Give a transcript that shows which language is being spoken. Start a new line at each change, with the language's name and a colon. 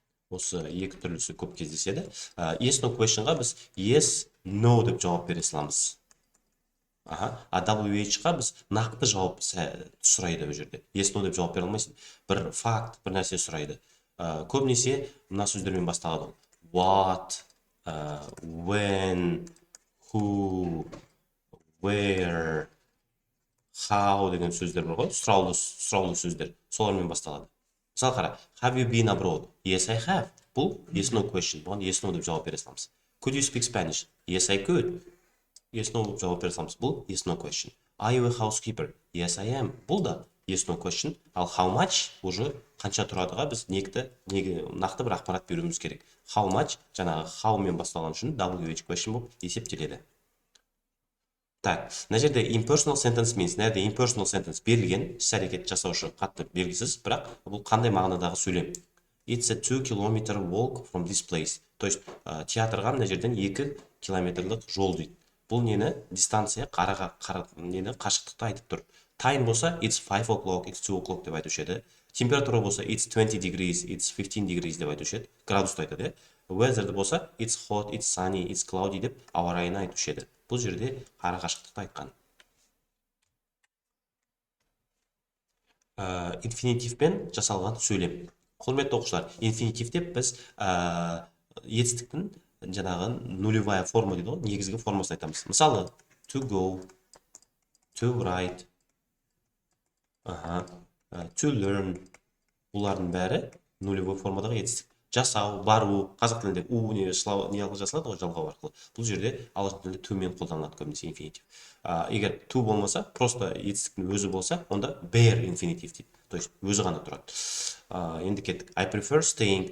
Kazakh: Осы екі түрлісі көп кездеседі. Yes no questionға біз yes no деп жауап бере саламыз. WH-ға біз нақты жауап сұрайды бұл жерде. Yes no деп жауап бере алмайсың. Bir факт, бір нәрсе сұрайды. Көбінесе мына сөздермен басталады. What, when, who, where, how деген сөздер бар ғой. Сұраулы сөздер. Солармен басталады. Мысалы қара,
English: have you been abroad? Yes, I have. Бұл yes no question.
Kazakh: Бұған yes no деп жауап бере саламыз.
English: Could you speak Spanish? Yes, I could.
Kazakh: Yes no деп жауап бере саламыз.
English: Бұл yes no question. Are you a housekeeper? Yes, I am. Бұл да yes no question.
Kazakh: Ал how much уже қанша тұрадыға біз нақты бір ақпарат беруіміз керек. How much жаңағы how мен басталған үшін WH question болып есептеледі.
Russian: Так,
Kazakh: мына жерде impersonal sentence means, нәрде impersonal sentence берілген, іс әрекет жасаушы қатты белгісіз, бірақ бұл қандай мағынадағы сөйлем.
English: It's a 2 kilometer walk from this place.
Russian: То есть
Kazakh: театрға мына жерден 2 километрлік жол дейді. Бұл нені дистанция, қашықтықты айтып тұр. Time болса it's 5 o'clock, it's 2 o'clock деп айтушы еді. Температура болса
English: it's 20 degrees, it's 15 degrees
Kazakh: деп айтушы еді. Градусты айтады. Weather болса
English: it's hot, it's sunny, it's cloudy
Kazakh: деп ауа райын айтушы еді. Бұл жерде қашықтықты айтқан. Инфинитивпен жасалған сөйлем. Құрметті оқушылар, инфинитивте біз етістіктің жаңағы
Russian: нулевая форма
Kazakh: дейді ғой, негізгі формасын айтамыз. Мысалы, to go, to write, to learn. Бұлардың бәрі нулевой формадағы етістік. Жасау, бару, қазақ тілінде не арқылы жасалады ғой, жалғау арқылы. Бұл жерде ағылшын тілінде to мен қолданылады көбінесе инфинитив. Егер to болмаса, просто етістіктің өзі болса, онда bare инфинитив дейді. То есть өзі ғана тұрады. Енді кеттік.
English: I prefer staying.